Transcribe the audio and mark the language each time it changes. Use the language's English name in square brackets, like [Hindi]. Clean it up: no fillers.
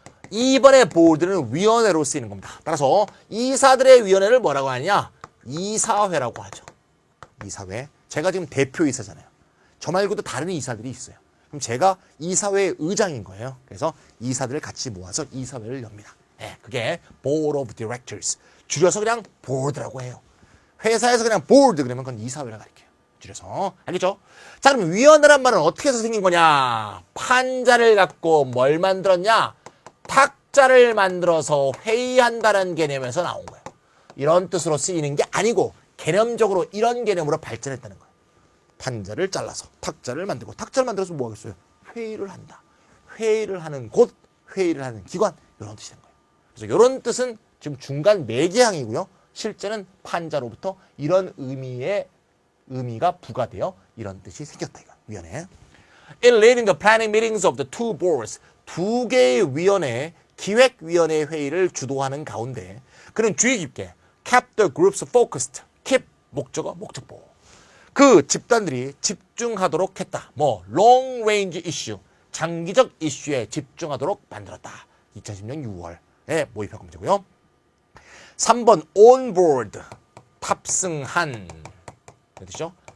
[Korean] 이번에 보드는 위원회로 쓰이는 겁니다. 따라서 이사들의 위원회를 뭐라고 하냐? 이사회라고 하죠. 이사회. 제가 지금 대표이사잖아요. 저 말고도 다른 이사들이 있어요. 그럼 제가 이사회의 의장인 거예요. 그래서 이사들을 같이 모아서 이사회를 엽니다. 네, 그게 Board of Directors. 줄여서 그냥 보드라고 해요. 회사에서 그냥 보드 그러면 그건 이사회라 가르쳐요. 줄여서. 알겠죠? 자, 그럼 위원회란 말은 어떻게 해서 생긴 거냐? 판자를 갖고 뭘 만들었냐? 탁자를 만들어서 회의한다는 개념에서 나온 거예요. 이런 뜻으로 쓰이는 게 아니고 개념적으로 이런 개념으로 발전했다는 거예요. 판자를 잘라서 탁자를 만들고 탁자를 만들어서 뭐 하겠어요? 회의를 한다. 회의를 하는 곳, 회의를 하는 기관 이런 뜻이 된 거예요. 그래서 이런 뜻은 지금 중간 매개항이고요. 실제는 판자로부터 이런 의미가 부과되어 이런 뜻이 생겼다. 이거 위원회. [English] In leading the planning meetings of the two boards, [Korean] 두 개의 위원회, 기획위원회 회의를 주도하는 가운데 그는 주의 깊게 [English] kept the groups focused. [Korean] keep 목적어 목적보. 그 집단들이 집중하도록 했다. 뭐 long range issue, 장기적 이슈에 집중하도록 만들었다. 2010년 6월에 모집하면 되고요. 3번 on board, 탑승한. 뜻이죠?